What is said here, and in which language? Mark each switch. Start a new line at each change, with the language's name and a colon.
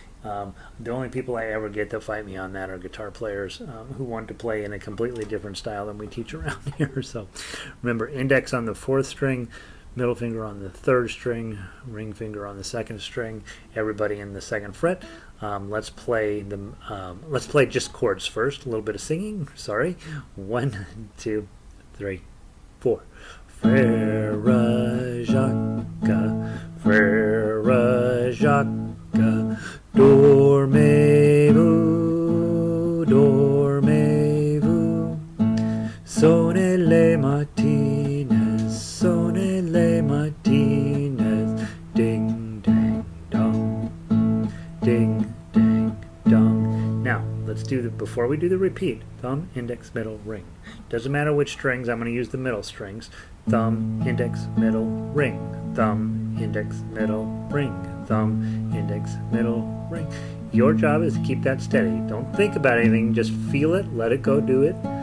English: The only people I ever get to fight me on that are guitar players who want to play in a completely different style than we teach around here. So remember, index on the 4th string, middle finger on the 3rd string, ring finger on the 2nd string, everybody in the 2nd fret. Let's play just chords first, a little bit of singing. Sorry. 1, 2, 3, 4.
French: Frère Jacques, Frère Jacques, dormez-vous, dormez-vous, sonnez les matines, sonnez les matines, ding, dang, dong, ding, dang, dong.
English: Now, let's do before we do the repeat, thumb, index, middle, ring. Doesn't matter which strings, I'm going to use the middle strings. Thumb, index, middle, ring. Thumb, index, middle, ring. Thumb, index, middle, ring. Your job is to keep that steady. Don't think about anything. Just feel it. Let it go. Do it.